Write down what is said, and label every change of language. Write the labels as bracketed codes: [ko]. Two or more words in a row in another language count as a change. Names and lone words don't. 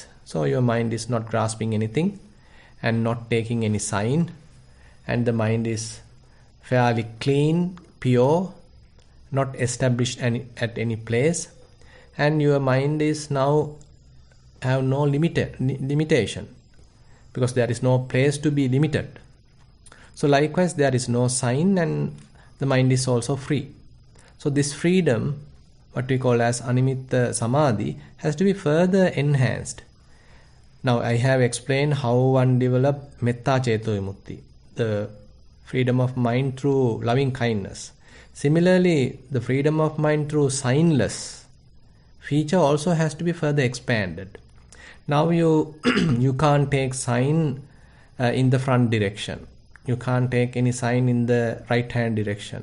[en] So your mind is not grasping anything and not taking any sign, and the mind is fairly clean, pure, not established at any place, and your mind is now have no limitation, because there is no place to be limited. So likewise, there is no sign, and the mind is also free. So this freedom, what we call as [pi] animitta samadhi, [en] has to be further enhanced. Now I have explained how one develop [pi] metta ceto vimutti, [en] the freedom of mind through loving kindness. Similarly, the freedom of mind through signless feature also has to be further expanded. Now you you can't take sign in the front direction. You can't take any sign in the right hand direction.